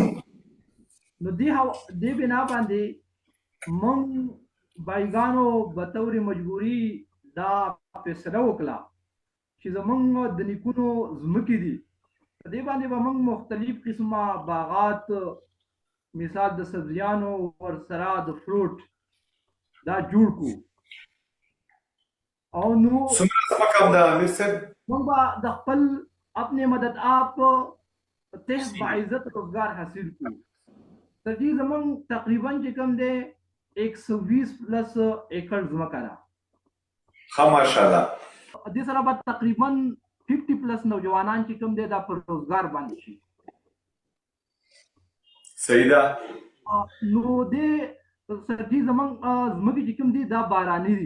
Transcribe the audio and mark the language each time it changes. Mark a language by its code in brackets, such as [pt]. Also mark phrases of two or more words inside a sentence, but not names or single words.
[ps] نو دې بنا باندې موږ بایګانو بطور مجبوري دا فیصله وکړه چې زموږ د نیکونو ځمکې دي په دې باندې به موږ مختلف قسمه باغات، مثال د سبزیانو ورسره د فروټ دا جوړ کو او نو موږ به د خپل [ur] اپنے مدد آپ [ps] تحت باعزت روزگار حاصل کو. سر جی زموږ تقریبا چې کوم دی 120 پلس ایکڑ ځمکه ده. ماشاءالله. دې سره به تقریبا 50 پلس نوجوانان چې کوم دی دا پر روزګار باندې شي. صحیح ده. نو دې سر جی زموږ ځمکې چې کوم دی دا باراني دي.